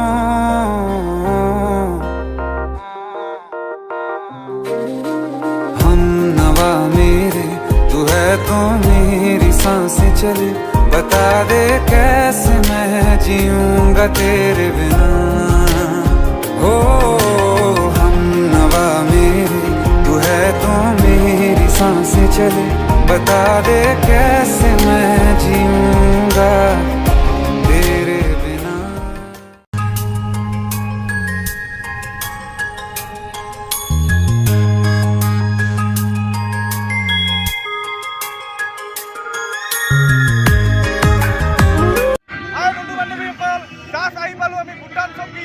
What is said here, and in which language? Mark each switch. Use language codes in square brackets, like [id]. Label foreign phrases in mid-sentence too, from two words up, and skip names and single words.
[hi] हम नवा मेरे तू है तो मेरी सांसें चले, बता दे कैसे मैं जीऊंगा तेरे बिना। हो हम नवा मेरे तू है तो मेरी सांसें चले, बता दे कैसे मैं जीऊंगा तेरे बिना। [as] হাই বন্ধু বান্ধৱীসকল, জাষ্ট আহি পালোঁ আমি ভূটান চকী।